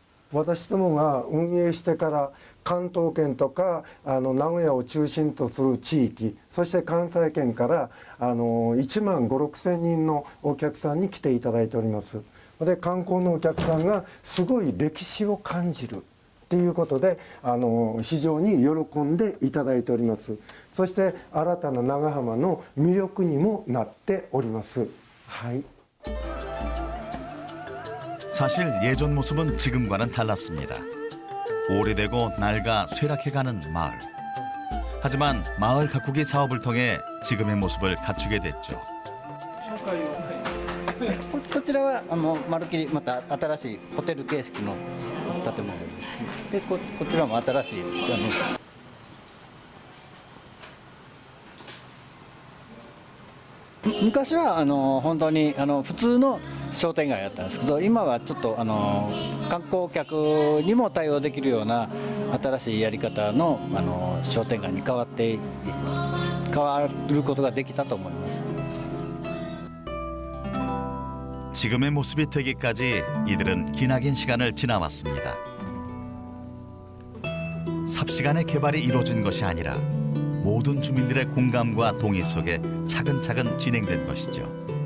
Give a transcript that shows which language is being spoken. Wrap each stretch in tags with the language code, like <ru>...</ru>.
<ja>私どもが運営してから関東圏とか名古屋を中心とする地域、そして関西圏から1万5、6千人のお客さんに来ていただいております。で観光のお客さんがすごい歴史を感じるということで非常に喜んでいただいております。そして新たな長浜の魅力にもなっております。はい。</ja> <ko>사실 예전 모습은 지금과는 달랐습니다. 오래되고 낡아 쇠락해가는 마을. 하지만 마을 가꾸기 사업을 통해 지금의 모습을 갖추게 됐죠.</ko> <ja>こちらはまるっきりまた新しいホテル形式の建物で、こちらも新しい昔は本当に普通の商店街だったんですけど、今はちょっと観光客にも対応できるような新しいやり方の商店街に変わることができたと思います。</ja> <ko>지금의 모습이 되기까지 이들은 기나긴 시간을 지나왔습니다. 삽시간에 개발이 이루어진 것이 아니라 모든 주민들의 공감과 동의 속에 차근차근 진행된 것이죠.</ko>